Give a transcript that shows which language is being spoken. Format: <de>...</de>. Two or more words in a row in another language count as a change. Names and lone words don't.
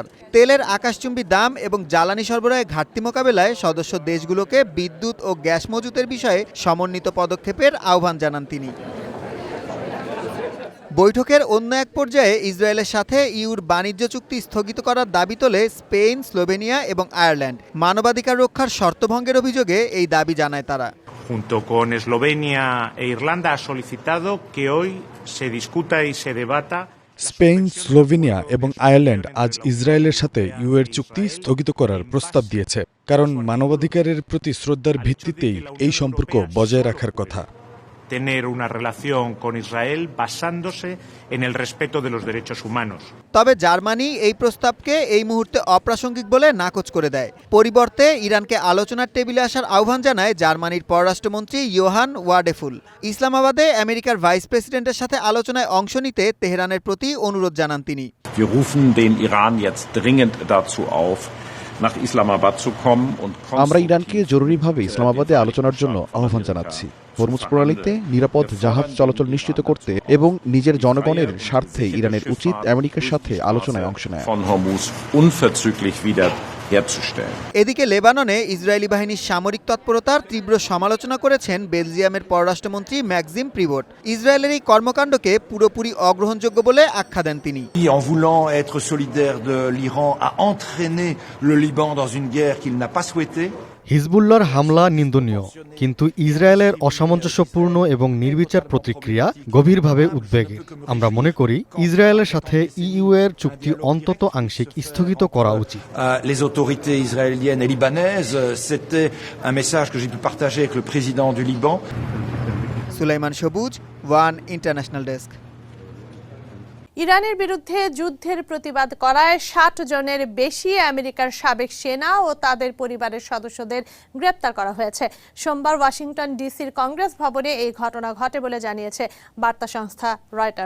<bn>তেলের আকাশচুম্বী দাম এবং জ্বালানি সরবরাহে ঘাটতি মোকাবেলায় সদস্য দেশগুলোকে বিদ্যুৎ ও গ্যাস মজুতের বিষয়ে সমন্বিত পদক্ষেপের আহ্বান জানান তিনি। বৈঠকের অন্য এক পর্যায়ে ইসরায়েলের সাথে ইউর বাণিজ্য চুক্তি স্থগিত করার দাবি তোলে স্পেন, স্লোভেনিয়া এবং আয়ারল্যান্ড। মানবাধিকার রক্ষার শর্তভঙ্গের অভিযোগে এই দাবি জানায় তারা।</bn> <es>Junto con Eslovenia e Irlanda ha solicitado que hoy se discuta y se debata.</es> <bn>স্পেন, স্লোভেনিয়া এবং আয়ারল্যান্ড আজ ইসরায়েলের সাথে ইউএর চুক্তি স্থগিত করার প্রস্তাব দিয়েছে, কারণ মানবাধিকারের প্রতি শ্রদ্ধার ভিত্তিতেই এই সম্পর্ক বজায় রাখার কথা।</bn> <es>Tener una relación con Israel basándose en el respeto de los derechos humanos.</es> <bn>তবে জার্মানি এই প্রস্তাবকে এই মুহূর্তে অপ্রাসঙ্গিক বলে নাকচ করে দেয়। পরিবর্তে ইরানকে আলোচনার টেবিলে আসার আহ্বান জানায় জার্মানির পররাষ্ট্রমন্ত্রী ইয়োহান ওয়াডেফুল। ইসলামাবাদে আমেরিকার ভাইস প্রেসিডেন্টের সাথে আলোচনায় অংশ নিতে তেহরানের প্রতি অনুরোধ জানান তিনি।</bn> <de>Wir rufen den Iran jetzt dringend dazu auf, nach Islamabad zu kommen und</de> <bn>আমরা ইরানকে জরুরিভাবে ইসলামাবাদে আলোচনার জন্য আহ্বান জানাচ্ছি। হরমুজ প্রণালীতে নিরাপদ জাহাজ চলাচল নিশ্চিত করতে এবং নিজের জনগণের স্বার্থে ইরানের উচিত আমেরিকার সাথে আলোচনায় অংশ নেয়।</bn> <de>von Hormuz unverzüglich wieder herzustellen.</de> <bn>এদিকে লেবাননে ইসরায়েলি বাহিনীর সামরিক তৎপরতার তীব্র সমালোচনা করেছেন বেলজিয়ামের পররাষ্ট্রমন্ত্রী ম্যাক্সিম প্রিভট। ইসরায়েলের এই কর্মকাণ্ডকে পুরোপুরি অগ্রহণযোগ্য বলে আখ্যা দেন তিনি।</bn> <fr>En voulant être solidaire de l'Iran a entraîné le Liban dans une guerre qu'il n'a pas souhaitée.</fr> <bn>হিজবুল্লাহর হামলা নিন্দনীয়, কিন্তু ইসরায়েলের অসামঞ্জস্যপূর্ণ এবং নির্বিচার প্রতিক্রিয়া গভীরভাবে উদ্বেগের। আমরা মনে করি ইসরায়েলের সাথে ইইউ এর চুক্তি অন্তত আংশিক স্থগিত করা উচিত।</bn> <fr>Les autorités israéliennes et libanaises, c'était un message que j'ai pu partager avec le président du Liban.</fr> <bn>সুলাইমান সবুজ, ওয়ান ইন্টারন্যাশনাল ডেস্ক। ইরানের বিরুদ্ধে যুদ্ধের প্রতিবাদ করায় ৬০ জনের বেশি আমেরিকার সাবেক সেনা ও তাদের পরিবারের সদস্যদের গ্রেপ্তার করা হয়েছে। সোমবার ওয়াশিংটন ডিসির কংগ্রেস ভবনে এই ঘটনা ঘটে বলে জানিয়েছে বার্তা সংস্থা রয়টার্স।</bn>